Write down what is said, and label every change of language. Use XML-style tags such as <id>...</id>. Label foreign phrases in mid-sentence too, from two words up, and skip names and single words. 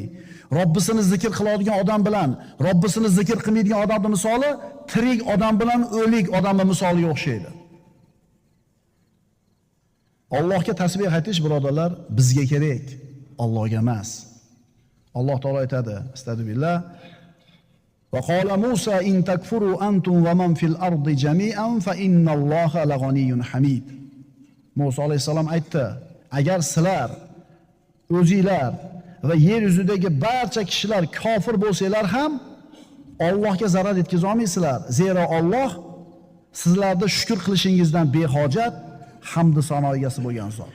<uz>Robbisini zikr qiladigan odam bilan Robbisini zikr qilmaydigan odamning misoli tirik odam bilan o'lik odamning misoliga o'xshaydi. Allohga tasbih aytish birodarlar bizga kerak, Allohga emas. Alloh taolo aytadi, astagfirullah.</uz> <ar>وقال موسى إن تكفروا أنتم ومن في الأرض جميعا فإن الله لغني حميد.</ar> <uz>Musa alayhisalom aytdi, agar sizlar o'zinglar va yer yuzidagi barcha kishilar kofir bo'lsanglar ham Allohga zarar yetkaza olmaysizlar. Zero Alloh sizlarda shukr qilishingizdan behojat, hamd sano egasi bo'lgan zot.</uz>